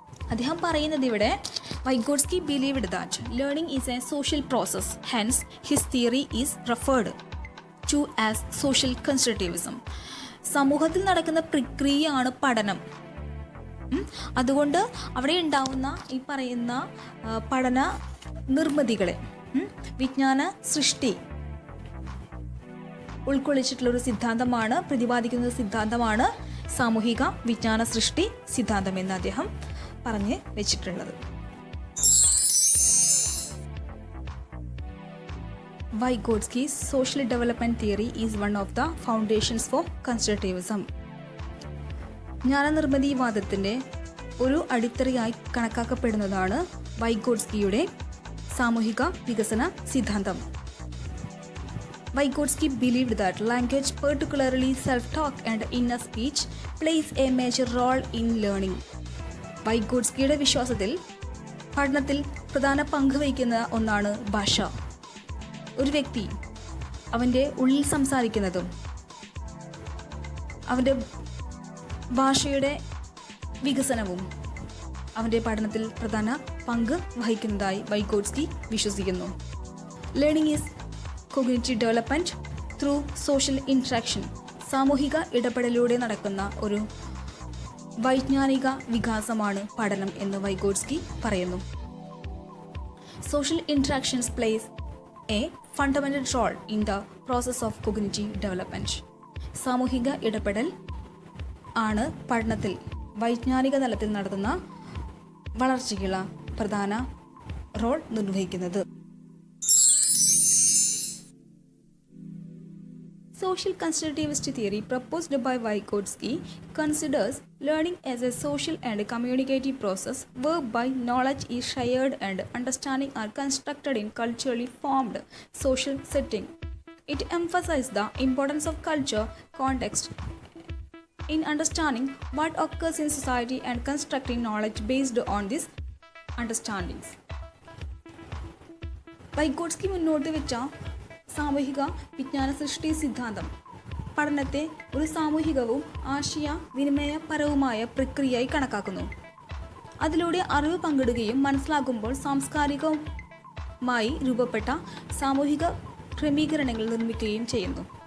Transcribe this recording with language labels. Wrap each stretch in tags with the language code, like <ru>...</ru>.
<ml>അദ്ദേഹം പറയുന്നത് ഇവിടെ</ml> <en>Vygotsky believed that learning is a social process, hence his theory is referred to as social constructivism.</en> <ml>സമൂഹത്തിൽ നടക്കുന്ന പ്രക്രിയയാണ് പഠനം. അതുകൊണ്ട് അവിടെ ഉണ്ടാവുന്ന ഈ പറയുന്ന പഠന നിർമ്മിതികളെ വിജ്ഞാന സൃഷ്ടി ഉൾക്കൊള്ളിച്ചിട്ടുള്ളൊരു സിദ്ധാന്തമാണ്, പ്രതിപാദിക്കുന്ന സിദ്ധാന്തമാണ് സാമൂഹിക വിജ്ഞാന സൃഷ്ടി സിദ്ധാന്തം എന്ന് അദ്ദേഹം പറഞ്ഞ് വെച്ചിട്ടുള്ളത്.</ml> <en>Vygotsky's social development theory is one of the foundations for constructivism.</en> <ml>ജ്ഞാനനിർമ്മിതിവാദത്തിൻ്റെ ഒരു അടിത്തറയായി കണക്കാക്കപ്പെടുന്നതാണ് വൈഗോട്സ്കിയുടെ സാമൂഹിക വികസന സിദ്ധാന്തം.</ml> <en>Vygotsky believed that language, particularly self-talk and inner speech, plays a major role in learning.</en> <ml>വൈഗോട്സ്കിയുടെ വിശ്വാസത്തിൽ പഠനത്തിൽ പ്രധാന പങ്ക് വഹിക്കുന്ന ഒന്നാണ് ഭാഷ. ഒരു വ്യക്തി അവൻ്റെ ഉള്ളിൽ സംസാരിക്കുന്നതും അവൻ്റെ ഭാഷയുടെ വികസനവും അവൻ്റെ പഠനത്തിൽ പ്രധാന പങ്ക് വഹിക്കുന്നതായി വൈഗോട്സ്കി വിശ്വസിക്കുന്നു.</ml> <en>Learning is cognitive development through social interaction.</en> <ml>സാമൂഹിക ഇടപെടലിലൂടെ നടക്കുന്ന ഒരു വൈജ്ഞാനിക വികാസമാണ് പഠനം എന്ന് വൈഗോട്സ്കി പറയുന്നു.</ml> <en>Social interactions plays a fundamental role in the process of cognitive development.</en> <ml>സാമൂഹിക ഇടപെടൽ ആണ് പഠനത്തിൽ വൈജ്ഞാനിക തലത്തിൽ നടത്തുന്ന വളർച്ചയ്ക്കുള്ള പ്രധാന റോൾ നിർവഹിക്കുന്നത്.</ml> <en>Social constructivist theory proposed by Vygotsky considers learning as a social and communicative process whereby knowledge is shared and understanding are constructed in culturally formed social setting. It emphasizes the importance of culture, context in understanding what occurs in society and constructing knowledge based on these understandings.</en> <ml>Vygotsky മുന്നോട്ട് വെച്ച സാമൂഹിക വിജ്ഞാന സൃഷ്ടി സിദ്ധാന്തം പഠനത്തെ ഒരു സാമൂഹികവും ആശയവിനിമയപരവുമായ പ്രക്രിയയായി കണക്കാക്കുന്നു. അതിലൂടെ അറിവ് പങ്കിടുകയും മനസ്സിലാക്കുമ്പോൾ സാംസ്കാരികമായി രൂപപ്പെട്ട സാമൂഹിക ക്രമീകരണങ്ങൾ നിർമ്മിക്കുകയും ചെയ്യുന്നു.</ml>